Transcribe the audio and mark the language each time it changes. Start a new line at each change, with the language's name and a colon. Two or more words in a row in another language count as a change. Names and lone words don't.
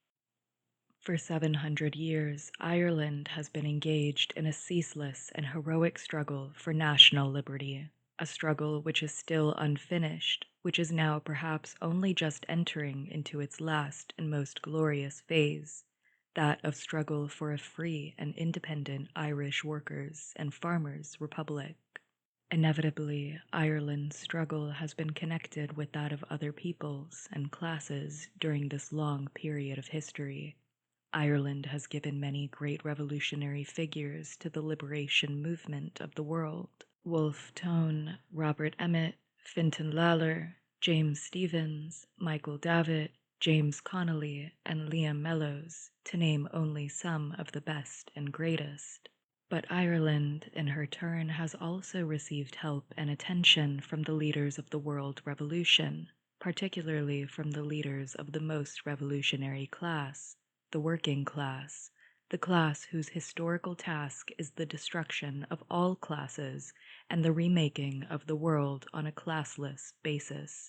English: For 700 years, Ireland has been engaged in a ceaseless and heroic struggle for national liberty, a struggle which is still unfinished, which is now perhaps only just entering into its last and most glorious phase, that of struggle for a free and independent Irish workers' and farmers' republic. Inevitably, Ireland's struggle has been connected with that of other peoples and classes during this long period of history. Ireland has given many great revolutionary figures to the liberation movement of the world. Wolfe Tone, Robert Emmet, Fintan Lalor, James Stephens, Michael Davitt, James Connolly, and Liam Mellows, to name only some of the best and greatest. But Ireland, in her turn, has also received help and attention from the leaders of the world revolution, particularly from the leaders of the most revolutionary class, the working class, the class whose historical task is the destruction of all classes and the remaking of the world on a classless basis.